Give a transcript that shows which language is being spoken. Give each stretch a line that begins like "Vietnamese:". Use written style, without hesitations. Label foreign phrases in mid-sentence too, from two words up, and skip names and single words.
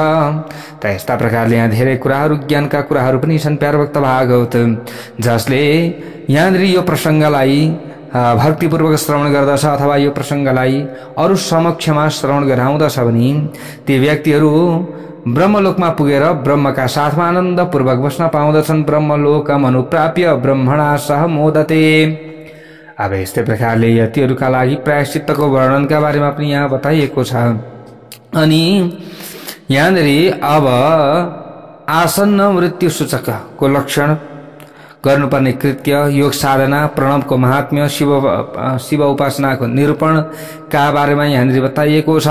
Nepali: त यस्ता प्रकारले यहाँ धेरै कुराहरू, ज्ञानका कुराहरू पनि छन् प्यारो भक्त भागवत, जसले यहाँनिर यो प्रसङ्गलाई भक्तिपूर्वक श्रवण गर्दछ अथवा यो प्रसङ्गलाई अरू समक्षमा श्रवण गराउँदछ भने ती व्यक्तिहरू ब्रह्मलोकमा पुगेर ब्रह्मका साथमा आनन्दपूर्वक बस्न पाउँदछन्।
Sanskrit: ब्रह्मलोकम अनुप्राप्य ब्रह्मणा सह मोदते।
Nepali: अब यस्तै प्रकारले यतिहरूका लागि प्रायश्चित्तको वर्णनका बारेमा पनि यहाँ बताइएको छ। अनि यहाँनिर अब आसन्न मृत्यु सूचकको लक्षण, गर्नुपर्ने कृत्य, योग साधना, प्रणवको महात्म्य, शिव उपासनाको निरूपणका बारेमा यहाँनिर बताइएको छ।